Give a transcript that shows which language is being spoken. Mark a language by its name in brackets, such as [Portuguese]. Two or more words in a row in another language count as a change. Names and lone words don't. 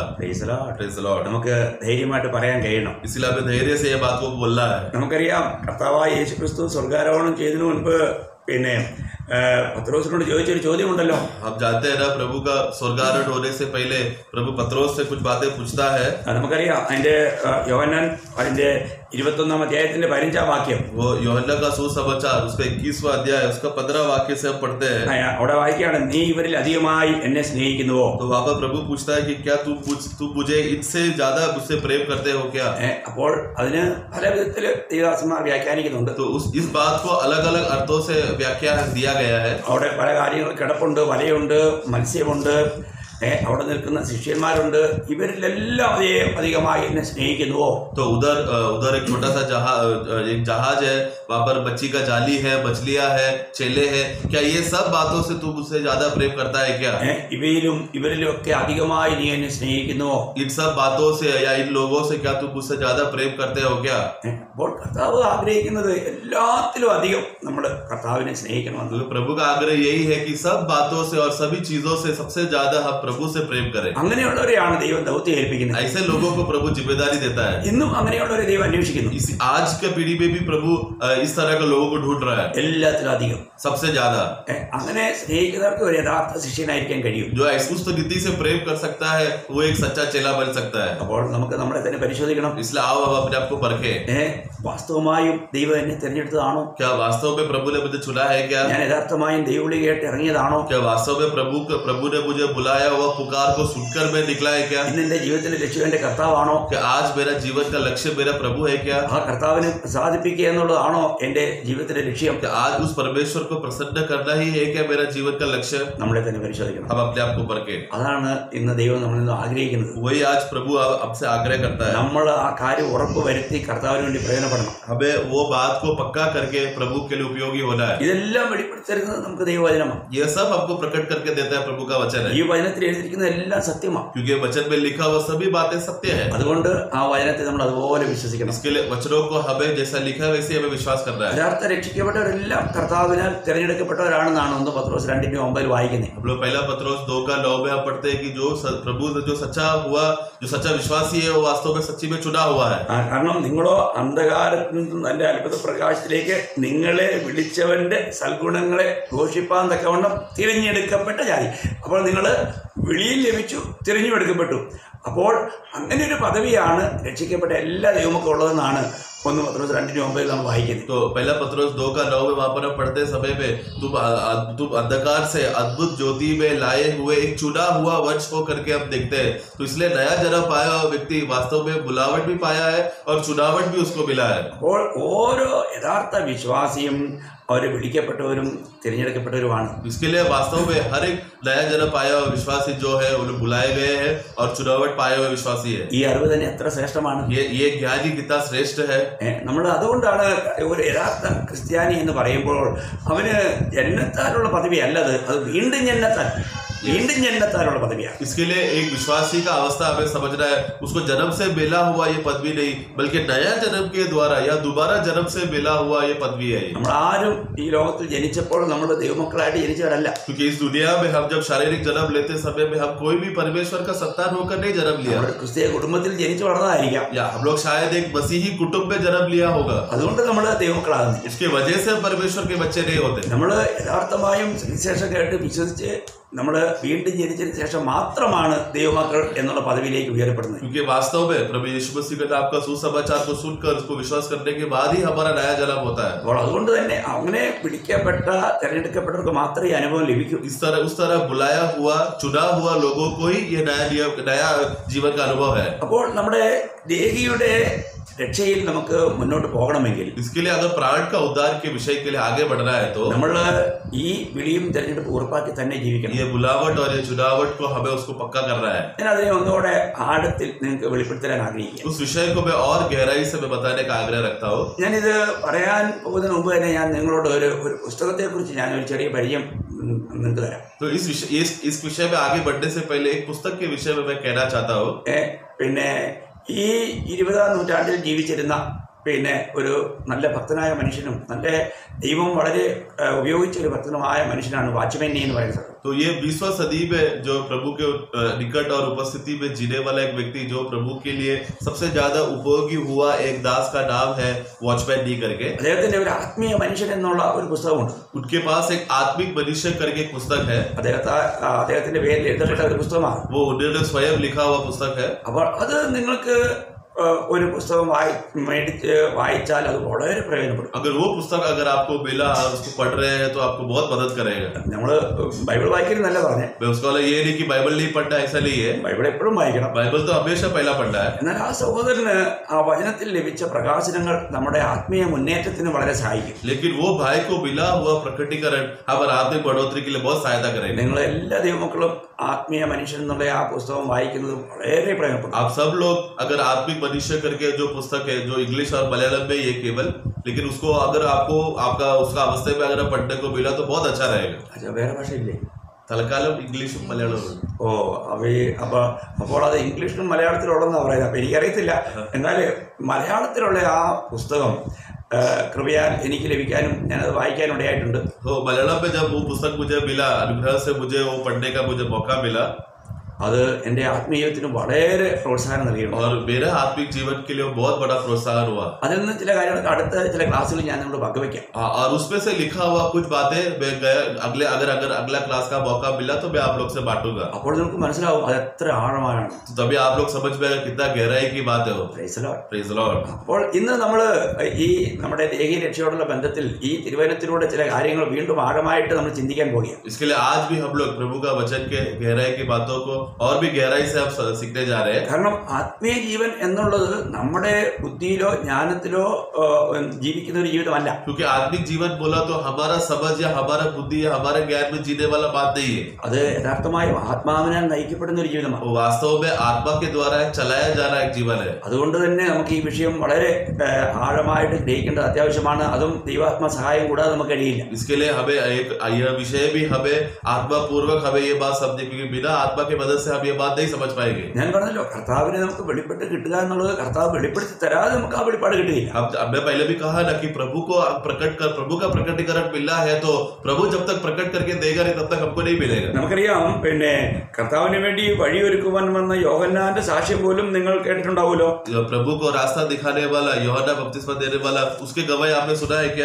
[English] Praise the Lord. Praise the Lord. [Malayalam] നമുക്ക് ധൈര്യമായിട്ട് പറയാൻ കഴിയണം. [Hindi] इसलिए हमें धैर्य से ये बात को बोलना है. [Malayalam] നമുക്കറിയാം കർത്താവായ യേശുക്രിസ്തു സ്വർഗ്ഗാരോഹണം ചെയ്തതിനു മുൻപ് പിന്നെ പത്രോസിനോട് ചോദിച്ചൊരു ചോദ്യമുണ്ടല്ലോ. [Hindi] हम जानते हैं ना प्रभु का स्वर्गारोहण होने से पहले प्रभु पत्रोस से कुछ बातें पूछता है. [Malayalam] നമുക്കറിയാം അതിന്റെ യോഹന്നാൻ അതിന്റെ 21 അധ്യായത്തിന്റെ 15 വാക്യം. [Hindi] वो यूहन्ना का सुसमाचार उसका 21वां अध्याय उसका 15 वाक्य से हम पढ़ते हैं. [Malayalam] അവിടെ വായിക്കുകയാണ്, നീ ഇവരിൽ അധികമായി എന്നെ സ്നേഹിക്കുന്നുവോ? [Hindi] तो वहाँ पर प्रभु पूछता है कि क्या तू मुझे इनसे ज्यादा मुझसे प्रेम करते हो क्या? [Malayalam] അപ്പോൾ അതിന് പല വിധത്തിൽ ദൈവദാസന്മാർ വ്യാഖ്യാനിക്കുന്നുണ്ട്. [Hindi] तो इस बात को अलग अलग अर्थों से व्याख्या दिया गया है. [Malayalam] അവിടെ പല കാര്യങ്ങൾ കിടപ്പുണ്ട്, വലയുണ്ട്, മത്സ്യമുണ്ട്, അവിടെ നിൽക്കുന്ന ശിഷ്യന്മാരുണ്ട്, ഇവരിലെല്ലാം अधिകമായി എന്നെ സ്നേഹിക്കുന്നുവോ? [Hindi] तो उधर एक छोटा सा जहाज है, वहां पर मच्छी का जाली है, मछलियां है, चेले है, क्या ये सब बातों से तू मुझसे ज्यादा प्रेम करता है क्या? [Malayalam] ഇവരിലും ഒക്കെ അധികമായി നീ എന്നെ സ്നേഹിക്കുന്നുവോ? [Hindi] इन सब बातों से या इन लोगों से क्या तू मुझसे ज्यादा प्रेम करते हो क्या? [Malayalam] അപ്പോൾ കർത്താവ് ആഗ്രഹിക്കുന്നത് എല്ലാത്തിലും അധികം നമ്മൾ കർത്താവിനെ സ്നേഹിക്കണമെന്ന്. [Hindi] प्रभु का आग्रह यही है कि सब बातों से और सभी चीजों से सबसे ज्यादा हम प्रभु से प्रेम करें. [Malayalam] അങ്ങനെയുള്ളവരെയാണ് ദൈവം ദൗത്യം ഏൽപ്പിക്കുന്നത്. [Hindi] ऐसे लोगों को प्रभु जिम्मेदारी देता है. [Malayalam] ഇന്നും അങ്ങനെയുള്ളവരെ ദൈവം അന്വേഷിക്കുന്നു. [Hindi] आज के पीढ़ी में भी प्रभु इस तरह के लोगों को ढूंढ रहा है, [Malayalam] എല്ലാത്തിലും അധികം, [Hindi] सबसे ज्यादा. [Malayalam] അങ്ങനെ സ്നേഹിക്കുന്നവർക്ക് ഒരു യഥാർത്ഥ ശിഷ്യനായിരിക്കാൻ കഴിയും. [Hindi] जो उस रीति से प्रेम कर सकता है वो एक सच्चा चेला बन सकता है. [Malayalam] അപ്പോൾ നമുക്ക് നമ്മളെ തന്നെ പരിശോധിക്കണം. [Hindi] इसलिए आओ अब अपने आप को परखें. [Malayalam] വാസ്തവമായും ദൈവം എന്നെ തിരഞ്ഞെടുത്തതാണോ? [Hindi] क्या वास्तव में प्रभु ने मुझे चुना है क्या? [Malayalam] ഞാൻ യഥാർത്ഥമായും ദൈവവിളി കേട്ട് ഇറങ്ങിയതാണോ? [Hindi] क्या वास्तव में प्रभु ने मुझे बुलाया हुआ पुकार को सुनकर मैं निकला है क्या? [Malayalam] ഇന്ന് എന്റെ ജീവിതത്തിന്റെ ലക്ഷ്യം എന്റെ കർത്താവാണോ? [Hindi] क्या आज मेरा जीवन का लक्ष्य मेरा प्रभु है क्या? [Malayalam] ആ കർത്താവിനെ പ്രസാദിപ്പിക്കുക എന്നുള്ളതാണോ എന്റെ ജീവിതത്തിന്റെ ലക്ഷ്യം? [Hindi] क्या आज उस परमेश्वर को प्रसन्न करना ही है क्या मेरा जीवन का लक्ष्य? [Malayalam] നമ്മളെ തന്നെ പരിശോധിക്കണം. [Hindi] हम अपने आप को परखें. [Malayalam] അതാണ് ഇന്ന് ദൈവം നമ്മളിൽ നിന്ന് ആഗ്രഹിക്കുന്നത്. [Hindi] वही आज प्रभु हमसे आग्रह करता है. [Malayalam] നമ്മൾ ആ കാര്യം ഉറപ്പ് വരുത്തി കർത്താവിന് വേണ്ടി പ്രയോജനപ്പെടണം. [Hindi] हमें वो बात को पक्का करके प्रभु के लिए उपयोगी होना है. [Malayalam] ഇതെല്ലാം വെളിപ്പെടുത്തരുന്നത് നമുക്ക് ദൈവവചനമാണ്. [Hindi] ये सब हमको प्रकट करके देता है प्रभु का वचन है. [Malayalam] ഈ വചനത്തിൽ എഴുതിയിരിക്കുന്ന എല്ലാം സത്യമാണ്. [Hindi] क्योंकि वचन में लिखा हुआ सभी बातें सत्य है. [Malayalam] അതുകൊണ്ട് ആ വചനത്തെ നമ്മൾ അതുപോലെ വിശ്വസിക്കണം. [Hindi] इसके लिए वचनों को हमें जैसा लिखा है वैसे हमें विश्वास करना है. [Malayalam] യഥാർത്ഥ രക്ഷിക്കപ്പെട്ടവരെല്ലാം കർത്താവിനാൽ തിരഞ്ഞെടുക്കപ്പെട്ടവരാണെന്നാണ് 1 പത്രോസ് 2:9 വായിക്കുന്നത്. [Hindi] हम लोग पहला पत्रोस 2:9 में हम पढ़ते हैं कि जो प्रभु से जो सच्चा विश्वासी है वो वास्तव में सच्ची में चुना हुआ है. [Malayalam] കാരണം നിങ്ങളോ അന്ധകാരത്തിൽ നിന്നും തന്റെ അത്ഭുത പ്രകാശത്തിലേക്ക് നിങ്ങളെ വിളിച്ചവന്റെ സൽഗുണങ്ങളെ ഘോഷിപ്പാൻ തക്കവണ്ണം തിരഞ്ഞെടുക്കപ്പെട്ട ജാതി. അപ്പോൾ നിങ്ങൾ വിളിയിൽ ലഭിച്ചു, തിരഞ്ഞെടുക്കപ്പെട്ടു. അപ്പോൾ അങ്ങനെ ഒരു പദവിയാണ് രക്ഷിക്കപ്പെട്ട എല്ലാ ദൈവമൊക്കെ ഉള്ളതെന്നാണ് 1 പത്രോസ് 2:9 നമ്മൾ വായിക്കുന്നത്. [Hindi] तो पहला पत्रोस 2:9 में वहां पर हम पढ़ते समय में तुम अंधकार से अद्भुत ज्योति में लाए हुए एक चुना हुआ वंश हो करके हम देखते हैं. तो इसलिए नया जन्म पाया हुआ व्यक्ति वास्तव में बुलावट भी पाया है और चुनावट भी उसको मिला है. [Malayalam] അപ്പോൾ ഓരോ യഥാർത്ഥ വിശ്വാസിയും അവർ വിളിക്കപ്പെട്ടവരും തിരഞ്ഞെടുക്കപ്പെട്ടവരുമാണ്. [Hindi] इसके लिए वास्तव में हर एक नया जन्म पाया हुआ विश्वासी जो है वो लोग बुलाए गए हैं और चुनावट पाए हुए विश्वासी है. [Malayalam] ഈ അറിവ് തന്നെ എത്ര ശ്രേഷ്ഠമാണ്. [Hindi] ये ज्ञान ही कितना श्रेष्ठ है. [Malayalam] നമ്മൾ അതുകൊണ്ടാണ് ഒരു യഥാർത്ഥ ക്രിസ്ത്യാനി എന്ന് പറയുമ്പോൾ അവന് ജന്മത്താലുള്ള പദവി അല്ലത്, അത് വീണ്ടും ജന്മത്താലുള്ള പദവിയാണ്. [Hindi] इसके लिए एक विश्वासी का अवस्था हमें समझना है, उसको जन्म से मिला हुआ ये पदवी नहीं बल्कि नया जन्म के द्वारा या दोबारा जन्म से मिला हुआ ये पदवी है. [Malayalam] നമ്മൾ ആരും ഈ ലോകത്തിൽ ജനിച്ചപ്പോൾ നമ്മൾ ദൈവമക്കളായിട്ട് ജനിച്ചവരല്ല. [Hindi] क्योंकि इस दुनिया में हम जब शारीरिक जन्म लेते समय में हम कोई भी परमेश्वर का संतान होकर नहीं जन्म लिया. [Malayalam] ക്രിസ്തീയ കുടുംബത്തിൽ ജനിച്ചു വളർന്നതായിരിക്കാം. [Hindi] या हम लोग शायद एक मसीही कुटुंब में जन्म लिया होगा. [Malayalam] അതുകൊണ്ട് നമ്മൾ ദൈവമക്കളാകുന്നു. [Hindi] इसके वजह से हम परमेश्वर के बच्चे नहीं होते. [Malayalam] നമ്മൾ യഥാർത്ഥമായും സുവിശേഷം കേട്ട് വിശ്വസിച്ച് നമ്മൾ വീണ്ടും ജനിച്ചതിന് ശേഷം മാത്രമാണ് ദൈവമക്കൾ എന്നുള്ള പദവിയിലേക്ക് ഉയരപ്പെടുന്നത്. [Hindi] क्योंकि वास्तव में प्रभु यीशु मसीह के नाम का सुसमाचार को सुनकर उसको विश्वास करने के बाद ही हमारा नया जन्म होता है. [Malayalam] അപ്പോൾ അതുകൊണ്ട് തന്നെ അങ്ങനെ പിടിക്കപ്പെട്ട തിരഞ്ഞെടുക്കപ്പെട്ടവർക്ക് മാത്രമേ അനുഭവം ലഭിക്കൂ. [Hindi] उस तरह बुलाया हुआ चुना हुआ लोगों को ही ये नया जीवन का अनुभव है. [Malayalam] അപ്പോൾ നമ്മുടെ ദേഹിയുടെ രക്ഷയിൽ നമുക്ക് മുന്നോട്ട് പോകണമെങ്കിൽ [Hindi] इसके लिए अगर प्राण का उद्धार के विषय के लिए आगे बढ़ना है तो [Malayalam] നമ്മൾ ഈ വിളിയും തിരഞ്ഞെടുപ്പ് ഉറപ്പാക്കി തന്നെ ജീവിക്കണം. [Hindi] ये बुलावट और ये चुनावट को हमें उसको पक्का करना है. [Malayalam] ഞാൻ അതിനെ ഒന്നുകൂടെ ആഴത്തിൽ നിങ്ങൾക്ക് വെളിപ്പെടുത്താൻ ആഗ്രഹിക്കുന്നു. [Hindi] उस विषय को मैं और गहराई से मैं बताने का आग्रह रखता हूँ. [Malayalam] ഞാനിത് പറയാൻ പോകുന്നതിന് മുമ്പ് തന്നെ ഞാൻ നിങ്ങളോട് ഒരു പുസ്തകത്തെ കുറിച്ച് ഞാൻ ഒരു ചെറിയ പരിചയം നിങ്ങൾക്ക് തരാം. [Hindi] तो इस विषय में आगे बढ़ने से पहले एक पुस्तक के विषय में मैं कहना चाहता हूँ. [Malayalam] പിന്നെ ഈ 20ാം നൂറ്റാണ്ടിൽ ജീവിച്ചിരുന്ന പിന്നെ ഒരു നല്ല ഭക്തനായ മനുഷ്യനും നല്ല ദൈവം വളരെ ഉപയോഗിച്ച ഒരു ഭക്തനുമായ മനുഷ്യനാണ് വാച്ച്മാൻ എന്ന് പറയുന്നത്. [Hindi] तो ये 20वीं सदी में जो प्रभु के निकट और उपस्थिति में जीने वाला एक व्यक्ति जो प्रभु के लिए सबसे ज्यादा उपयोगी हुआ एक दास का नाम है वॉचमैन डी करके. [Malayalam] അദ്ദേഹത്തിന്റെ ഒരു ആത്മീയ മനുഷ്യൻ എന്നുള്ള ഒരു പുസ്തകമുണ്ട്. [Hindi] उनके पास एक आत्मिक मनुष्य करके एक पुस्तक है. [Malayalam] അദ്ദേഹത്തിന്റെ പേരിൽ എഴുതപ്പെട്ട ഒരു പുസ്തകമാണ്. [Hindi] वो उन्होंने स्वयं लिखा हुआ पुस्तक है. [Malayalam] അപ്പോൾ അത് നിങ്ങൾക്ക് ഒരു പുസ്തകം മേടിച്ച് വായിച്ചാൽ അത് വളരെ പ്രയോജനപ്പെടും. [Hindi] अगर वो पुस्तक अगर आपको मिला उसको पढ़ रहे हैं तो आपको बहुत मदद करेगा. [Malayalam] നമ്മൾ ബൈബിൾ വായിക്കുന്നല്ല പറഞ്ഞേ. [Hindi] उसका ये नहीं कि बाइबल नहीं पढ़ना ऐसा नहीं है. [Malayalam] ബൈബിൾ എപ്പോഴും വായിക്കണം. [Hindi] बाइबल तो हमेशा पहला पढ़ना है. [Malayalam] എന്നാൽ ആ സഹോദരന് ആ വചനത്തിൽ ലഭിച്ച പ്രകാശനങ്ങൾ നമ്മുടെ ആത്മീയ മുന്നേറ്റത്തിന് വളരെ സഹായിക്കും. [Hindi] लेकिन वो भाई को मिला हुआ प्रकटीकरण हमारे आत्मिक बढ़ोतरी के लिए बहुत सहायता करेगा. [Malayalam] നിങ്ങൾ എല്ലാ ദൈവമക്കളും ആത്മീയ മനുഷ്യൻ എന്നുള്ള ആ പുസ്തകം വായിക്കുന്നത് വളരെ പ്രയോജനപ്പെട്ടു. [Hindi] आप सब लोग अगर आत्मिक मनुष्य करके जो पुस्तक है, जो इंग्लिश और मलयालम में ये केवल, लेकिन उसको अगर आपको आपका उसका अवस्था में अगर पढ़ने को मिला तो बहुत अच्छा रहेगा. अच्छा, [Malayalam] വേറെ ഭാഷയില്ലേ? തൽക്കാലം ഇംഗ്ലീഷും മലയാളവും. ഓ, അപ്പോൾ അത് ഇംഗ്ലീഷിലും മലയാളത്തിലുള്ളതെന്നാണ് പറയുന്നത്. അപ്പം എനിക്കറിയത്തില്ല. എന്നാൽ മലയാളത്തിലുള്ള ആ പുസ്തകം कृपयाल എനിക്ക് ലഭിക്കാനും ഞാനത് വായിക്കാനും ഇടയായിട്ടുണ്ട്. [Hindi] तो मलयालम में जब वो पुस्तक मुझे मिला, अनुग्रह से मुझे वो पढ़ने का मुझे मौका मिला, [Malayalam] അത് എൻ്റെ ആത്മീയത്തിന് വളരെ പ്രോത്സാഹനം നൽകിയിട്ടുണ്ട്. [Hindi] और मेरे आत्मिक जीवन के लिए बहुत बड़ा प्रोत्साहन हुआ. [Malayalam] അതിൽ നിന്ന് ചില കാര്യങ്ങൾ അടുത്ത ചില ക്ലാസ്സുകളിൽ ഞാൻ നിങ്ങളോട് പങ്കുവയ്ക്കാം. [Hindi] और उसमें से लिखा हुआ कुछ बातें मैं अगला क्लास का मौका मिला तो मैं आप लोग से बांटूंगा. [Malayalam] അപ്പോൾ നിങ്ങൾക്ക് മനസ്സിലാവും അത് എത്ര ആഴമാണ്. [Hindi] तभी आप लोग समझ में आएगा कितना गहराई की बात है वो. [English] Praise the Lord. Praise the Lord. [Malayalam] അപ്പോൾ ഇന്ന് നമ്മൾ ഈ നമ്മുടെ ദേഹീയ രക്ഷയോടുള്ള ബന്ധത്തിൽ ഈ തിരുവചനത്തിലൂടെ ചില കാര്യങ്ങൾ വീണ്ടും ആഴമായിട്ട് നമ്മൾ ചിന്തിക്കാൻ പോകുകയാണ്. [Hindi] इसके लिए आज भी हम लोग प्रभु का वचन के गहराई की बातों को और भी गहराई से आप सीखने जा रहे हैं. [Malayalam] കാരണം ആത്മീയ ജീവൻ എന്നുള്ളത് നമ്മുടെ ബുദ്ധിയിലോ ജ്ഞാനത്തിലോ ജീവിക്കുന്ന ഒരു ജീവിതമല്ല. [Hindi] क्योंकि आत्मिक जीवन बोला तो हमारा समझ या हमारा बुद्धि या हमारे ज्ञान में जीने वाला बात नहीं है. [Malayalam] അത് യഥാർത്ഥമായും ആത്മാവിനാൽ നയിക്കപ്പെടുന്ന ഒരു ജീവിതമാണ്. [Hindi] वो वास्तव में आत्मा के द्वारा चलाया जा रहा एक जीवन है. [Malayalam] അതുകൊണ്ട് തന്നെ നമുക്ക് ഈ വിഷയം വളരെ ആഴമായിട്ട് ഗ്രഹിക്കേണ്ടത് അത്യാവശ്യമാണ്. അതും ദൈവാത്മ സഹായം കൂടാതെ നമുക്ക് കഴിയില്ല. [Hindi] इसके लिए हमें यह विषय भी हमें आत्मा पूर्वक हमें ये बात समझे, क्योंकि बिना आत्मा की मदद से हम ये बात नहीं समझ पाएंगे. [Malayalam] ഞാൻ പറഞ്ഞല്ലോ, കർത്താവിനെ നമുക്ക് വെളിപ്പെട്ട് കിട്ടുക എന്നുള്ളത് കർത്താവ് വെളിപ്പെടുത്തി തരാതെ നമുക്ക് ആ വെളിപ്പാട് കിട്ടുകയില്ല. [Hindi] अब मैं पहले भी कहा ना कि प्रभु का प्रकटीकरण मिलना है तो प्रभु जब तक प्रकट करके देगा नहीं तब तक हमको नहीं मिलेगा. [Malayalam] നമുക്കറിയാം, പിന്നെ കർത്താവിന് വേണ്ടി വഴിയൊരുക്കുവാൻ വന്ന യോഹന്നാന്റെ സാക്ഷ്യം പോലും നിങ്ങൾ കേട്ടിട്ടുണ്ടാവുമല്ലോ. [Hindi] प्रभु को रास्ता दिखाने वाला, യോഹന്നാൻ बपतिस्मा देने वाला, उसके गवाही आपने सुना है क्या?